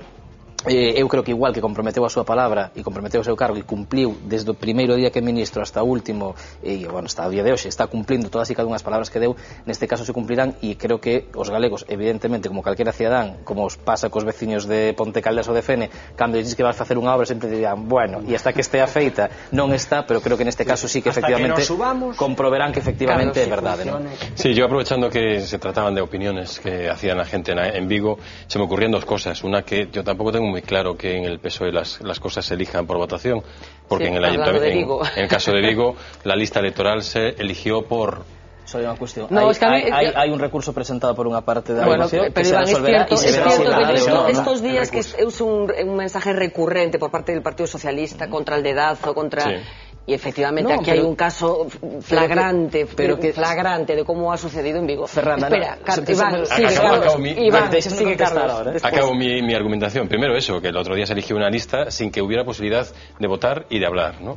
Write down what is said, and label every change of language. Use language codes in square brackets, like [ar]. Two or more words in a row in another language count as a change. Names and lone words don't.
[gl] Eu creo que igual que comprometeu a súa palabra e comprometeu o seu cargo e cumpliu desde o primeiro día que é ministro hasta o último, e bueno, hasta o día de hoxe está cumplindo todas e cada unhas palabras que deu, neste caso se cumplirán, e creo que os galegos, evidentemente, como calquera cidadán, como os pasa cos veciños de Ponte Caldas ou de Fene, cando dixes que vas facer unha obra sempre dirán, bueno, e hasta que estea feita non está, pero creo que neste caso sí que efectivamente comproverán que efectivamente é verdade, [es] ¿no? Sí, yo aprovechando que se trataban de opiniones que hacían la gente en Vigo, se me ocurrían dos cosas. Una, que yo tampoco tengo muy claro que en el PSOE las cosas se elijan por votación, porque sí, en el caso de Vigo la lista electoral se eligió por... [gl] Só unha cuestión. No, hai un recurso presentado por unha parte da elección que se resolverá e se verá. [es] Estos días que é un mensaje recurrente por parte del Partido Socialista contra el dedazo, contra... Sí. Y efectivamente aquí hay un caso flagrante de cómo ha sucedido en Vigo. Fernanda, Iván, sigue Carlos. Acabo mi argumentación. Primero eso, que el otro día se eligió una lista sin que hubiera posibilidad de votar y de hablar, ¿no?